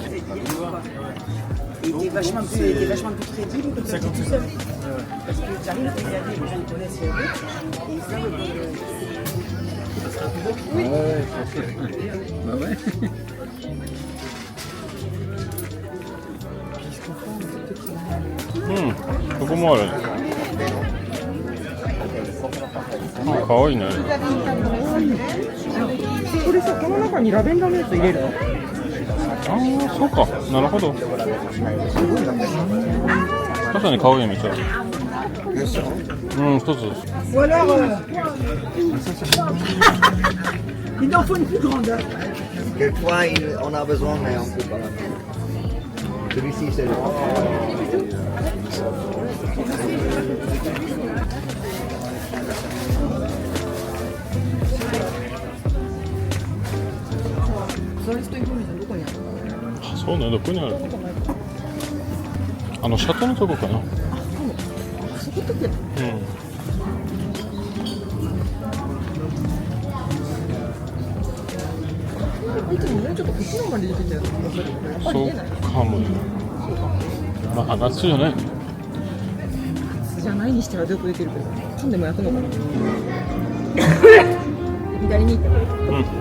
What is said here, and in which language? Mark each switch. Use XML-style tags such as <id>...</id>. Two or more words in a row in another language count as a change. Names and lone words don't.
<fr>Il était vachement plus crédible que ça tout seul. Parce que j'arrive, il y a des gens qui connaissent les autres, et ils savent que... Oui. Bah ouais.</fr> <ja>Hmm, ここもある。あ、かわいいね。これさ、この中にラベンダーのやつ入れるの？ああ、そうか。なるほど。確かにかわいいめっちゃ。うん、一つ。</ja> <fr>Ou alors, il en faut une plus grande. Quelquefois, on a besoin, mais on ne peut pas. Celui-ci, c'est le.</fr> <ja>そうね、どこにある？シャトのとこかな。そこだけ。うん。いつももうちょっとこっちの方まで出てたよ。そうかもね。まあ夏じゃないね。夏じゃないにしてはよく出てるけど、噛んでも焼くのかな。左に行って。うん。</ja>